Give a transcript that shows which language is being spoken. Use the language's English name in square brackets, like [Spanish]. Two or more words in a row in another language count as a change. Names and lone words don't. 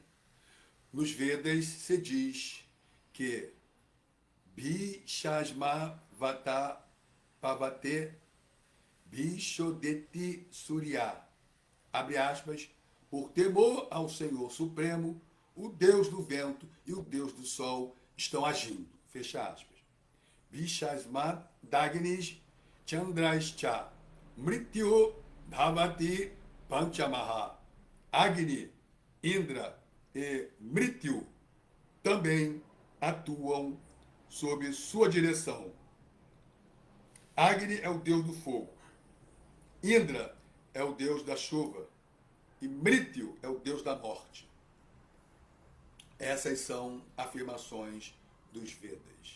[Portuguese] Nos Vedas se diz que [Sanskrit] भीषस्म वात पवते भीषोदेति सूर्य, [Portuguese] abre aspas, por temor ao Senhor Supremo, o Deus do vento e o Deus do sol estão agindo, fecha aspas. [Sanskrit] भीषस्म दग्निस् चन्द्रश्च मृत्यु भवति पञ्चमह. [Portuguese] Agni, Indra e Mrityu também atuam sob sua direção. Agni é o deus do fogo. Indra é o deus da chuva. E Mrityu é o deus da morte. Essas são afirmações dos Vedas.